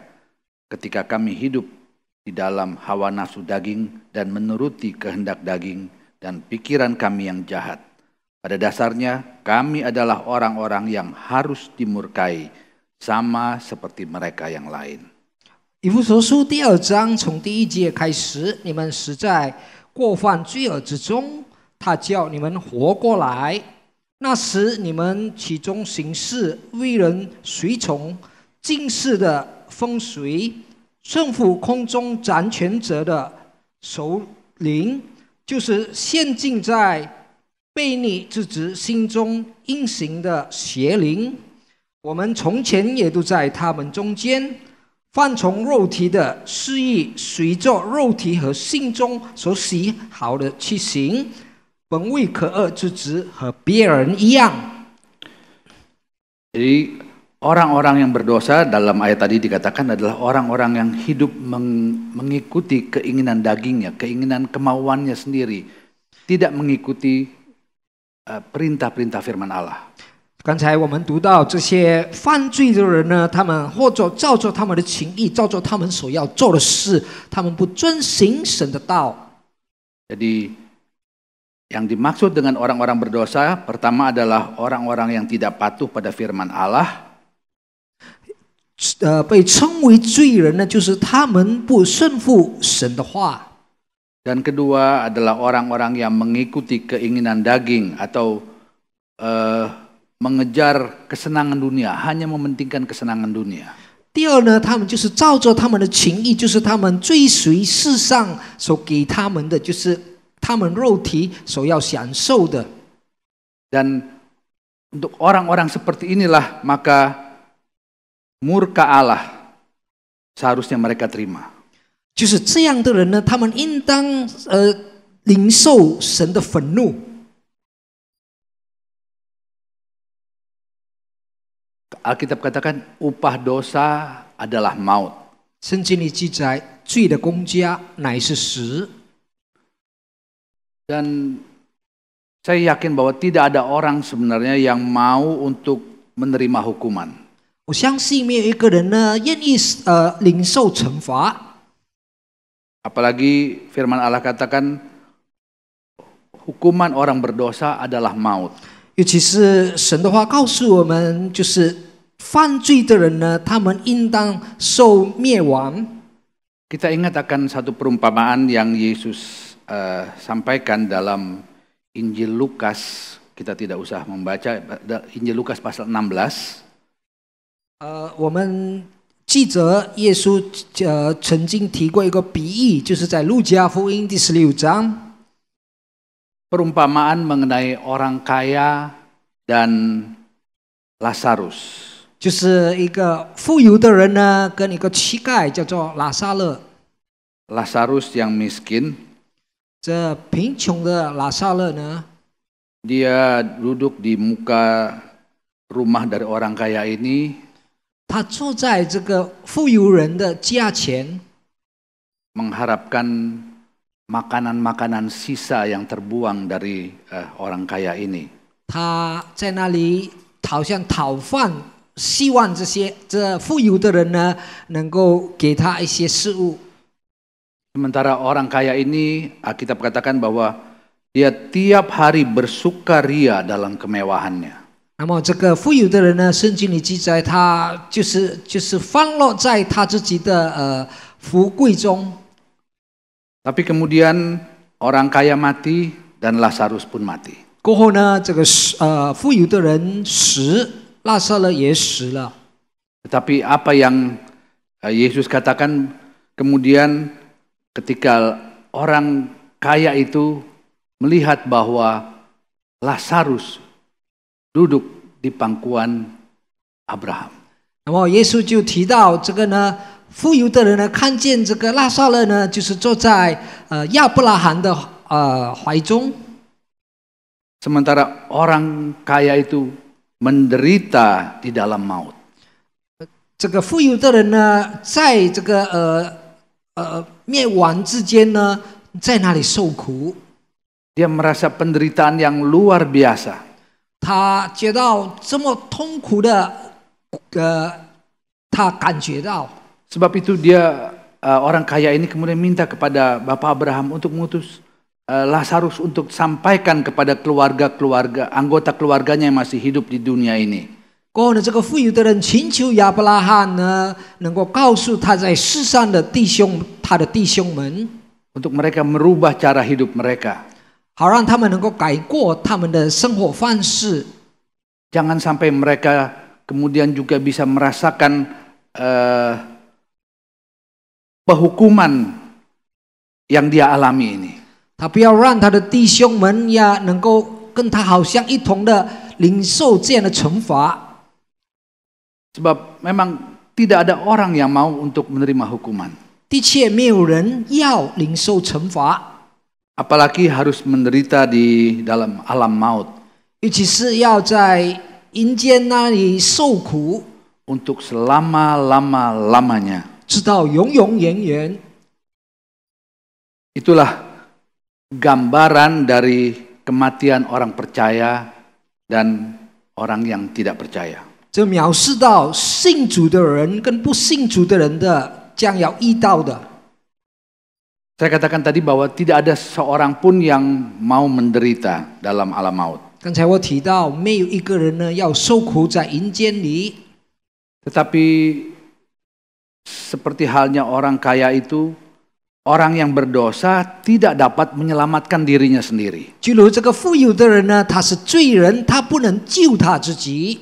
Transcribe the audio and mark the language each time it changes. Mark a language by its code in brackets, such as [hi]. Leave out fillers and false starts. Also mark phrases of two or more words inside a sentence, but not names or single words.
[id] Ketika kami hidup di dalam hawa nafsu daging dan menuruti kehendak daging dan pikiran kami yang jahat. Pada dasarnya kami adalah orang-orang yang harus dimurkai, sama seperti mereka yang lain. [zh] 以弗所书第2章从第1节开始，你们实在过犯罪恶之中，他叫你们活过来。那时你们其中行事为人随从，今世的风随，顺服空中掌权者的首领，就是陷进在悖逆之子心中运行的邪灵。我们从前也都在他们中间，放从肉体的私意，随着肉体和心中所喜好的去行，本为可恶之子，和别人一样。 [id] Jadi orang-orang yang berdosa dalam ayat tadi dikatakan adalah orang-orang yang hidup mengikuti keinginan dagingnya, keinginan kemauannya sendiri, tidak mengikuti perintah-perintah firman Allah. [zh] 刚才我们读到这些犯罪的人呢，他们或者照着他们的情意，照着他们所要做的事，他们不遵行神的道。 [id] Jadi yang dimaksud dengan orang-orang berdosa pertama adalah orang-orang yang tidak patuh pada firman Allah. [zh] 被称为罪人呢，就是他们不顺服神的话。 [id] Dan kedua adalah orang-orang yang mengikuti keinginan daging atau mengejar kesenangan dunia, hanya mementingkan kesenangan dunia. [zh] 第二呢，他们就是照着他们的情意，就是他们追随世上所给他们的，就是他们肉体所要享受的。 [id] Dan untuk orang-orang seperti inilah maka murka Allah seharusnya mereka terima. [zh] 就是这样的人呢，他们应当领受神的愤怒。 [id] Alkitab katakan upah dosa adalah maut. [zh] 圣经里记载，罪的工价乃是死。 [id] Dan saya yakin bahwa tidak ada orang sebenarnya yang mau untuk menerima hukuman. [zh] 我相信没有一个人呢愿意领受惩罚。 [id] Apalagi firman Allah katakan hukuman orang berdosa adalah maut. [zh] 尤其是神的话告诉我们，就是犯罪的人呢，他们应当受灭亡。 [id] Kita ingat akan satu perumpamaan yang Yesus sampaikan dalam Injil Lukas. Kita tidak usah membaca Injil Lukas pasal 16. [zh] 我们记得耶稣曾经提过一个比喻，就是在路加福音第16章。 [id] Perumpamaan mengenai orang kaya dan Lazarus. [zh] 就是一个富有的人呢，跟一个乞丐叫做拉撒勒。 [id] Lazarus yang miskin, [zh] 这贫穷的拉撒勒呢， [id] dia duduk di muka rumah dari orang kaya ini, [zh] 他坐在这个富有人的家前， [id] mengharapkan makanan-makanan sisa yang terbuang dari orang kaya ini. [zh] 他在那里好像讨饭，希望这富有的人呢，能够给他一些食物。 [id] Sementara orang kaya ini, Alkitab katakan bahwa dia tiap hari bersukaria dalam kemewahannya. [zh] 那么这个富有的人呢，圣经里记载他就是放落在他自己的福贵中。 [id] Tapi kemudian orang kaya mati dan Lazarus pun mati. [zh] 过后呢，这个富有的人死，拉撒勒也死了。 [id] Tetapi apa yang Yesus katakan kemudian ketika orang kaya itu melihat bahwa Lazarus duduk di pangkuan Abraham. [zh] 那么耶稣就提到这个呢，富有的人呢，看见这个拉撒勒呢，就是坐在亚伯拉罕的怀中。 [id] Sementara orang kaya itu menderita di dalam maut. [zh] 这个富有的人呢，在这个灭亡之间呢，在那里受苦。 [id] Dia merasa penderitaan yang luar biasa. [zh] 他觉到这么痛苦的，他感觉到。 [id] Sebab itu dia orang kaya ini kemudian minta kepada Bapak Abraham untuk mengutus Lazarus untuk sampaikan kepada keluarga-keluarga, anggota keluarganya yang masih hidup di dunia ini. [zh] 过后呢，这个富有的人请求亚伯拉罕呢，能够告诉他在世上的他的弟兄们， [id] Untuk mereka merubah cara hidup mereka. [zh] 好让他们能够改过他们的生活方式。 [id] Jangan sampai mereka kemudian juga bisa merasakan penghukuman yang dia alami ini. [zh] 他不要让他的弟兄们呀，能够跟他好像一同的领受这样的惩罚。 [id] Sebab memang tidak ada orang yang mau untuk menerima hukuman. [zh] 的确，没有人要领受惩罚， [id] Apalagi harus menderita di dalam alam maut. [zh] 尤其是要在阴间那里受苦， [id] Untuk selama-lama-lamanya. [zh] 直到永永远远。 [id] Itulah gambaran dari kematian orang percaya dan orang yang tidak percaya. [zh] 这描述到信主的人跟不信主的人的将要遇到的。 [id] Saya katakan tadi bahwa tidak ada seorang pun yang mau menderita dalam alam maut. [zh] 刚才我提到，没有一个人呢要受苦在阴间里。 [id] Tetapi seperti halnya orang kaya itu, orang yang berdosa tidak dapat menyelamatkan dirinya sendiri. [zh] 就如这个富有的人呢，他是罪人，他不能救他自己。